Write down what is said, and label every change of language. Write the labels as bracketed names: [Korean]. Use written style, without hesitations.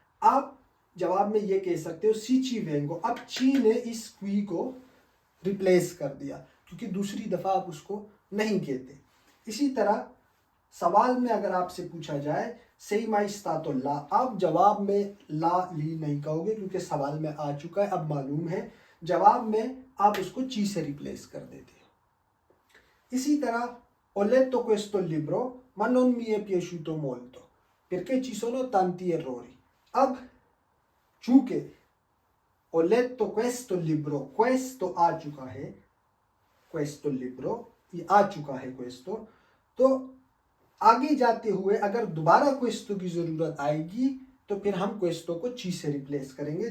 [Hindi] आप जवाब में ये कह सकते हो सी ची वेंगो। अब ची ने इस क्वी को रिप्लेस कर दिया, क्योंकि दूसरी दफ़ा आप उसको नहीं कहते। इसी तरह सवाल में अगर आपसे पूछा जाए सही माइस्ता तो ला, आप जवाब में ला ली नहीं कहोगे, क्योंकि सवाल में आ चुका है, अब मालूम है। जवाब में आप उसको ची से रिप्लेस कर देते हो। इसी तरह [Italian] ho letto questo libro ma non mi è piaciuto molto perché ci sono tanti errori। [Hindi] अब चूंकि [Italian] ho letto questo libro, [Hindi] questo आ चुका है, questo libro ये आ चुका है questo, तो आगे जाते हुए अगर दोबारा questo की ज़रूरत आएगी तो फिर हम questo को ci से रिप्लेस करेंगे।